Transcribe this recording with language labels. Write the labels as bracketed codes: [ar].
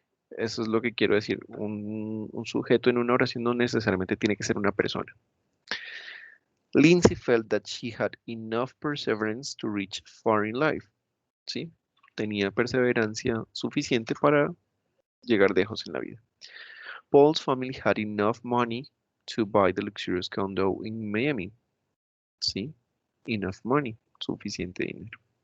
[es] Eso es lo que quiero decir. Un sujeto en una oración no necesariamente tiene que ser una persona. [en] Lindsay felt that she had enough perseverance to reach far in life. [es] ¿Sí? Tenía perseverancia suficiente para llegar lejos en la vida. [en] Paul's family had enough money to buy the luxurious condo in Miami. [es] ¿Sí? [en] Enough money, [es] suficiente dinero.